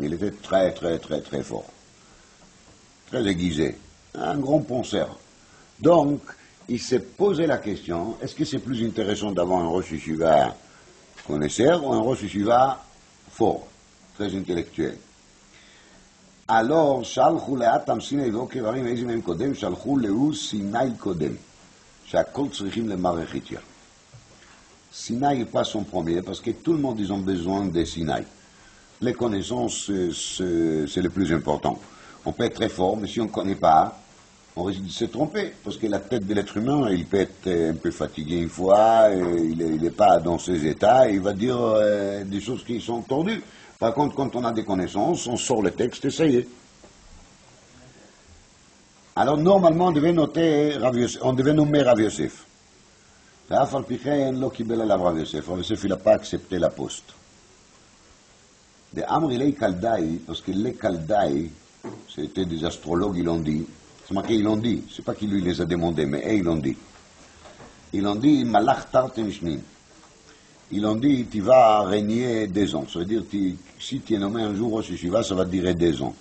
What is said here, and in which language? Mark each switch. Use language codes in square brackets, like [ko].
[fr] Il était très, très, très, très fort. Très aiguisé. Un grand penseur. Donc, il s'est posé la question, est-ce que c'est plus intéressant d'avoir un rosh yeshiva connaisseur ou un rosh yeshiva fort, très intellectuel? Alors, [he] שלחו לאטם סיני ועוקר הרים איזה מהם קודם, שלחו להוא סיני קודם, שהכל צריכים למערך איתיה. [fr] Sinaï n'est pas son premier, parce que tout le monde, ils ont besoin de Sinaï. Les connaissances, c'est le plus important. On peut être très fort, mais si on ne connaît pas, on risque de se tromper, parce que la tête de l'être humain, il peut être un peu fatigué une fois, il n'est pas dans ses états, et il va dire des choses qui sont tordues. Par contre, quand on a des connaissances, on sort le texte et ça y est. Alors, normalement, on devait nommer Rav Yosef. [he] ואף על פי כן לא קיבל עליו רב יוסף. [fr] רב יוסף il n'a pas accepté la poste. De Amri les Kaldaï, parce que les Kaldaï, c'était des astrologues, ils l'ont dit. C'est marqué, ils l'ont dit. C'est pas qu'ils lui les a demandé, mais ils l'ont dit. Ils l'ont dit, [he] Malach Tarten Shnin. [fr] Ils l'ont dit, tu vas régner 2 ans. Ça veut dire, si tu es nommé un jour au Yeshiva, ça va durer 2 ans.